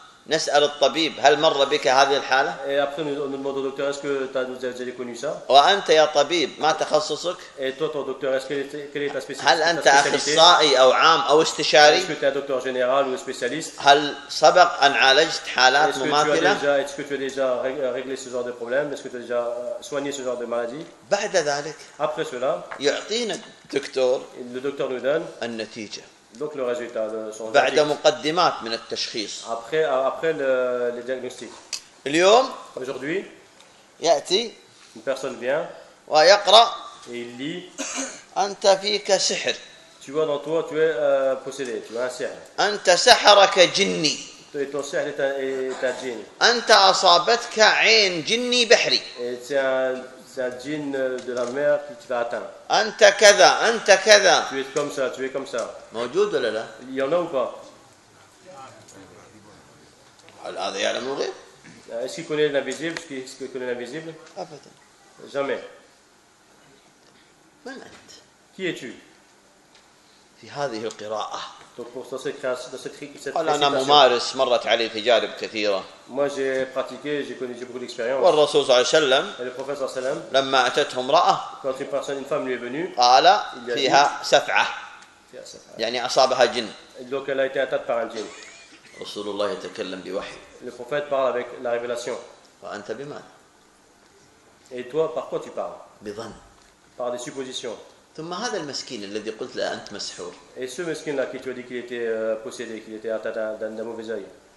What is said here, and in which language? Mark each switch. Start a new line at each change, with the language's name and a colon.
Arabic: نسأل الطبيب هل مر بك هذه الحالة؟
French: Et après nous demandons au docteur est-ce que tu as déjà connu ça؟
Arabic: وأنت يا طبيب ما تخصصك؟
French: Et toi ton docteur est-ce que tu es spécialiste؟
Arabic: هل أنت أخصائي أو عام أو استشاري؟
French: Est-ce que tu es docteur général ou spécialiste؟
Arabic: هل سبق أن عالجت حالات مماثلة؟
French: Est-ce que tu as déjà réglé ce genre de problème؟ Est-ce que tu as déjà soigné ce genre de maladie؟
Arabic: بعد ذلك.
French: Après cela.
Arabic: يعطينا الدكتور.
French: Le docteur nous donne.
Arabic: النتيجة.
French: Donc le résultat de son
Arabic: بعد مقدمات من التشخيص.
French: Après le diagnostic.
Arabic: اليوم.
French: Aujourd'hui.
Arabic: يأتي.
French: Une personne vient.
Arabic: ويقرأ.
French: Et il lit.
Arabic: أنت فيك سحر.
French: Tu vois dans toi tu es possédé. Tu as un sihr.
Arabic: أنت سحرك جني.
French: Et ton sihr est un djinn.
Arabic: أنت أصابتك عين جني بحري.
French: Et c'est un djinn de la mer qui t'a atteint.
Arabic: أنت كذا أنت كذا.
French: Tu es comme ça, tu es comme ça.
Arabic: موجود ولا لا؟
French: Il y en a ou pas؟
Arabic: هل هذا يعلم الغيب؟
French: Est-ce qu'il connaît l'invisible؟ Est-ce qu'il connaît l'invisible؟
Arabic: أبدا.
French: Jamais.
Arabic: من أنت؟
French: Qui es-tu؟
Arabic: في هذه القراءة.
French: Donc pour cette
Arabic: أنا ممارس مرت علي تجارب كثيرة.
French: Moi j'ai pratiqué, j'ai connu, j'ai beaucoup d'expérience.
Arabic: والرسول صلى الله عليه وسلم.
French: Et le prophète
Arabic: صلى الله عليه وسلم. لما أتته امرأة.
French: Quand une personne, une femme lui est venue.
Arabic: قال فيها سفعة. يعني أصابها جن.
French: Donc elle a été atteinte par un djinn.
Arabic: رسول الله يتكلم بوحي.
French: Le prophète parle avec la révélation.
Arabic: وأنت بما؟
French: Et toi, par quoi tu parles؟
Arabic: بظن.
French: Par des suppositions.
Arabic: ثم هذا المسكين الذي قلت له أنت مسحور.
French: Et ce mesquin là qui tu as dit qu'il était possédé, qu'il était atteint d'un mauvais œil.